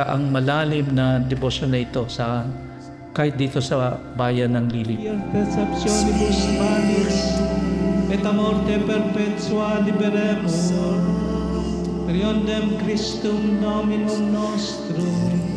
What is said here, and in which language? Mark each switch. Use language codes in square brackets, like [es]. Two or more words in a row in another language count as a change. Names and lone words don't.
[tl] ang malalim na debosyon na ito kahit dito sa bayan ng Lili. [la] Perceptionibus manis et a morte perpetua liberemur per iondem Christum Dominum nostrum.